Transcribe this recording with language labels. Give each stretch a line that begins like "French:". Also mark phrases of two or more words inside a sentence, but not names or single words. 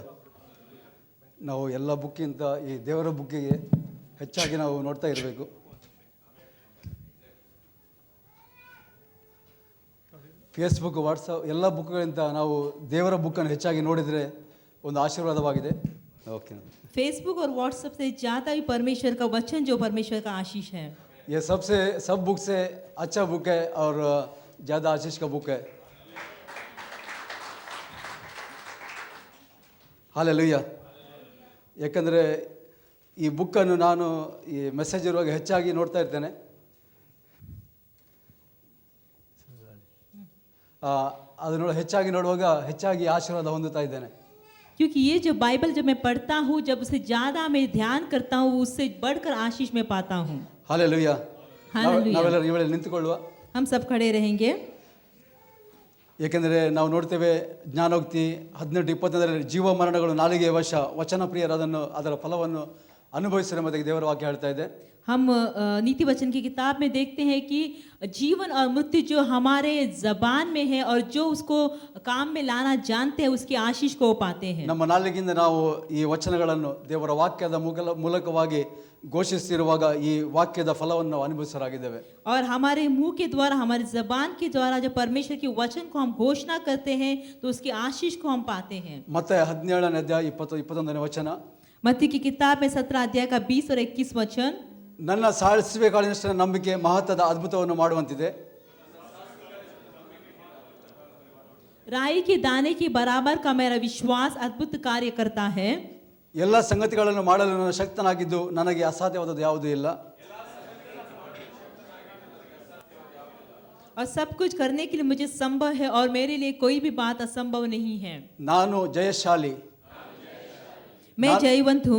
Kannada: ನಾವು ಎಲ್ಲ ಬುಕ್ಕಿಂತ ಈ ದೇವರ ಬುಕ್ಕಿಗೆ ಹೆಚ್ಚಾಗಿ ನಾವು ನೋಡ್ತಾ ಇರಬೇಕು. ಫೇಸ್ಬುಕ್, ವಾಟ್ಸಪ್ ಎಲ್ಲ ಬುಕ್ಗಳಿಂದ ನಾವು ದೇವರ ಬುಕ್ಕನ್ನು ಹೆಚ್ಚಾಗಿ ನೋಡಿದರೆ ಒಂದು ಆಶೀರ್ವಾದವಾಗಿದೆ.
Hindi: ओके. फेसबुक और व्हाट्सएप से ज़्यादा ही परमेश्वर का वचन जो परमेश्वर का आशीष है, ये सब बुक से अच्छा बुक है और ज़्यादा आशीष का बुक है. हालेलुया.
Kannada: ಯಾಕಂದರೆ ಈ ಬುಕ್ಕನ್ನು ನಾನು ಈ ಮೆಸೇಜ್ ಇರುವಾಗ ಹೆಚ್ಚಾಗಿ ನೋಡ್ತಾ ಇರ್ತೇನೆ. ಅದನ್ನು ಹೆಚ್ಚಾಗಿ ನೋಡುವಾಗ ಹೆಚ್ಚಾಗಿ ಆಶೀರ್ವಾದ ಹೊಂದುತ್ತಾ ಇದ್ದೇನೆ.
Hindi: क्योंकि ये जो बाइबल जब मैं पढ़ता हूँ, जब उसे ज़्यादा मैं ध्यान करता हूँ, उससे बढ़कर आशीष मैं पाता हूँ.
Kannada: ಹಾಲೆಲೂಯಾ. ಹಾಲೆಲೂಯಾ. ನಾವೆಲ್ಲರೂ ಈ ವೇಳೆ ನಿಂತುಕೊಳ್ಳುವ.
Hindi: हम सब खड़े रहेंगे.
Kannada: ಏಕೆಂದರೆ ನಾವು ನೋಡ್ತೇವೆ ಜ್ಞಾನೋಕ್ತಿ 18:21 ಜೀವ ಮರಣಗಳು ನಾಲಿಗೆಯ ವಶ, ವಚನ ಪ್ರಿಯರದನ್ನು ಅದರ ಫಲವನ್ನು ಅನುಭವಿಸಿದ ಎಂಬುದಾಗಿ ದೇವರ ವಾಕ್ಯ ಹೇಳ್ತಾ ಇದೆ.
Hindi: हम नीति वचन की किताब में देखते हैं कि जीवन और मृत्यु जो हमारे जबान में है और जो उसको काम में लाना जानते हैं, उसकी आशीष को पाते हैं.
Kannada: ನಮ್ಮ ನಾಲಿಗೆಯಿಂದ ನಾವು ಈ ವಚನಗಳನ್ನು ದೇವರ ವಾಕ್ಯದ ಮೂಲಕವಾಗಿ ಘೋಷಿಸುತ್ತಿರುವಾಗ ಈ ವಾಕ್ಯದ ಫಲವನ್ನು ನಾವು ಅನುಭವಿಸಲಾಗಿದ್ದೇವೆ.
Hindi: और हमारे मुंह के द्वारा, हमारी जबान के द्वारा जब परमेश्वर के वचन को हम घोषणा करते हैं तो उसकी आशीष को हम पाते हैं.
Kannada: ಮತ್ತೆ 17ನೇ ಅಧ್ಯಾಯ 20-21ನೇ ವಚನ.
Hindi: मत्ती की किताब में 17 अध्याय का 20 और 21 वचन.
Kannada: ನನ್ನ ಸಾಳಿಸುವೆ ಕಾಳಿನಷ್ಟು ನಂಬಿಕೆ ಮಹತ್ವದ ಅದ್ಭುತವನ್ನು ಮಾಡುವಂತಿದೆ.
Hindi: राई के दाने के बराबर का मेरा विश्वास अद्भुत कार्य करता है.
Kannada: ಎಲ್ಲ ಸಂಗತಿಗಳನ್ನು ಮಾಡಲು ನಾನು ಶಕ್ತನಾಗಿದ್ದು ನನಗೆ ಅಸಾಧ್ಯವಾದದ್ದು ಯಾವುದೂ ಇಲ್ಲ.
Hindi: और सब कुछ करने के लिए मुझे संभव है और मेरे लिए कोई भी बात असंभव नहीं है.
Kannada: ನಾನು ಜಯಶಾಲಿ,
Hindi: मैं जयवंत हूँ,